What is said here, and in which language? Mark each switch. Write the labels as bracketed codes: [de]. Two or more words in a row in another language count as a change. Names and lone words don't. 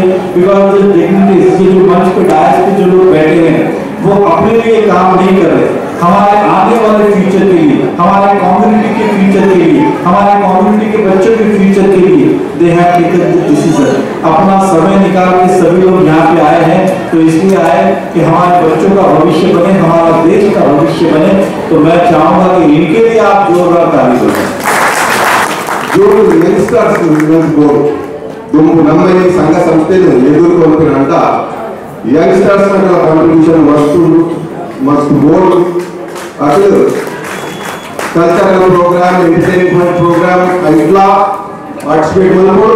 [hi] बिकॉज जो मंच पे डायस पे जो लोग बैठे हैं वो अपने लिए काम नहीं कर रहे, हमारे आने वाले फ्यूचर के लिए, हमारे कम्युनिटी के फ्यूचर के लिए, हमारे कम्युनिटी के बच्चों के फ्यूचर के लिए [en] they have taken the decision. [hi] अपना समय निकाल के सभी लोग यहाँ पे आए हैं तो इसलिए आए कि हमारे बच्चों का भविष्य बने, हमारा देश का भविष्य बने. तो मैं चाहूंगा कि इनके लिए आप जोरदार ताली बजाएं. जो यंगस्टर्स [kn] ನಮ್ಮ ಈ ಸಂಘ ಸಂಸ್ಥೆಯನ್ನು ಎದುರುಕೊಂಡಂತ [en] youngsters contribution must more [kn] ಅದು [en] cultural program, entertainment program [kn] ಇಟ್లా ಪಾರ್ಟಿಸಿಪೇಟ್ ಮಾಡ್ಬೋದು.